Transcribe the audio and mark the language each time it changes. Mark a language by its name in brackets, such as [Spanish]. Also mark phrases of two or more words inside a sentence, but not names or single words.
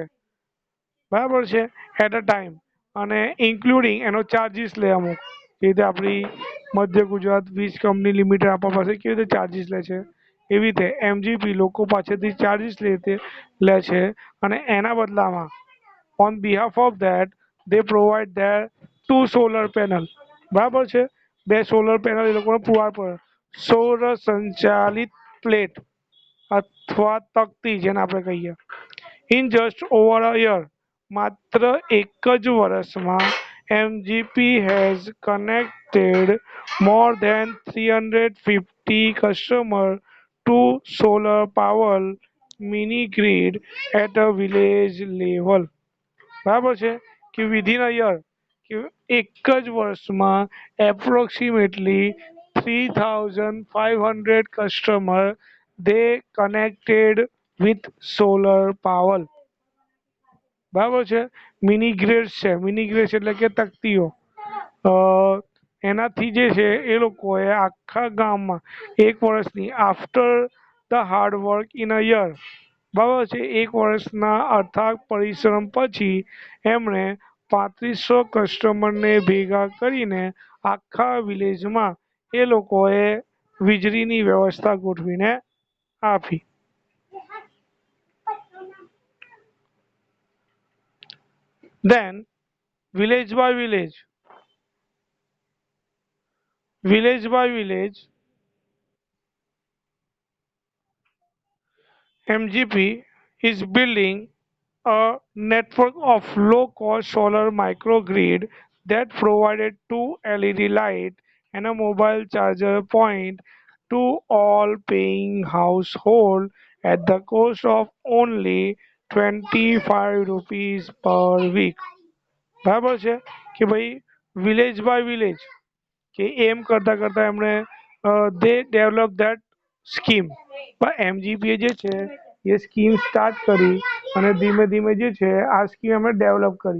[Gujarati] બરાબર છે, [English] at a time, [Gujarati] અને ઇન્ક્લુડિંગ એનો ચાર્જીસ લે અમુક. એ રીતે આપણી મધ્ય ગુજરાત વીજ કંપની લિમિટેડ આપણા પાસે કેવી રીતે ચાર્જીસ લે છે, એવી રીતે એમજીપી લોકો પાસેથી ચાર્જીસ લે છે, અને એના બદલામાં [English] on behalf of that they provide their two solar panel. [Gujarati] બરાબર છે, બે સોલર પેનલ એ લોકોને પૂરા પડે. સૌર સંચાલિત પ્લેટ અથવા તકતી જેને આપણે કહીએ. [English] in just over a year, [Gujarati] માત્ર એક જ વર્ષમાં [English] MGP has connected more than 350 customers to solar power mini grid at a village level. [Gujarati] બરાબર છે, [English] કે within a year, [Gujarati] કે એક જ વર્ષમાં [English] approximately 3500 customer they connected with solar power. [Gujarati] બરાબર છે, મિની ગ્રેડ્સ છે. મિની ગ્રેડ્સ એટલે કે તકતીઓ. અ, એનાથી જે છે એ લોકોએ આખા ગામમાં એક વર્ષની, [English] after the hard work in a year, [Gujarati] બરાબર છે, એક વર્ષના અથાગ પરિશ્રમ પછી એમણે 3500 કસ્ટમરને ભેગા કરીને આખા વિલેજમાં એ લોકોએ વીજળીની વ્યવસ્થા ગોઠવીને આપી. [English] Then village by village, village by village, MGP is building a network of low-cost solar microgrid that provided two LED light and a mobile charger point to all paying household at the cost of only 25 rupees per week. [Gujarati] બરાબર છે, કે ભાઈ [English] village by village, [Gujarati] કે એમ કરતા કરતા એમણે [English] they develop that scheme. [Gujarati] પણ એમજીપીએ જે છે એ સ્કીમ સ્ટાર્ટ કરી, અને ધીમે ધીમે જે છે આ સ્કીમ એમણે ડેવલપ કરી.